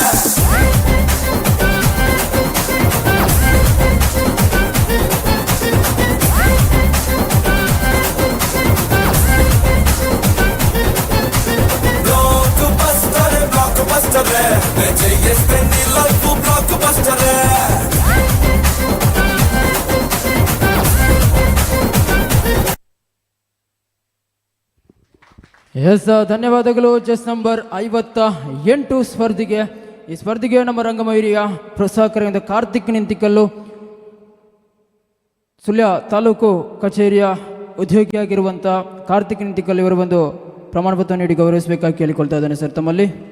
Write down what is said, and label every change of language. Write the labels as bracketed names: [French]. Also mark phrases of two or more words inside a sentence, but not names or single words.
[Telugu] బ్లాక్ బస్టరే నే చేస్తే నీ లైఫ్ బ్లాక్ బస్టరే [Kannada] ಎಸ್ ಧನ್ಯವಾದಗಳು. [English] chest number [Kannada] 58 ಸ್ಪರ್ಧೆಗೆ ಈ ಸ್ಪರ್ಧೆಗೆ ನಮ್ಮ ರಂಗಮಯೂರಿಯ ಪ್ರೋತ್ಸಾಹಕರಿಂದ ಕಾರ್ತಿಕ್ ನಿಂತಿಕಲ್ಲು ಸುಳ್ಯ ತಾಲೂಕು ಕಚೇರಿಯ ಉದ್ಯೋಗಿಯಾಗಿರುವಂಥ ಕಾರ್ತಿಕ್ ನಿಂತಿಕಲ್ಲು ಇವರು ಒಂದು ಪ್ರಮಾಣ ಪತ್ರ ನೀಡಿ ಗೌರವಿಸಬೇಕಾಗಿ ಕೇಳಿಕೊಳ್ತಾ ಇದ್ದಾನೆ ಸರ್ ತಮ್ಮಲ್ಲಿ.